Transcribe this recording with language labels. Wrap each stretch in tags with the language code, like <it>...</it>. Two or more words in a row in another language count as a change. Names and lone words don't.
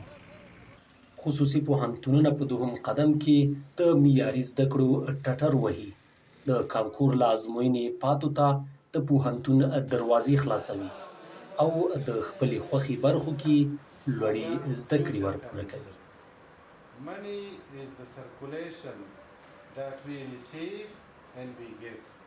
<ps>خصوصي پوهنتونونه په دوهم قدم کې د معیاري زده کړو ټټر وهي. د کانکور له ازموینې پاتو ته د پوهنتون دروازې خلاصوي او د خپلې خوښې برخو کې لوړې زده کړې ورپوره کوي.</ps> <en>Money is the circulation that we receive and we give.</en>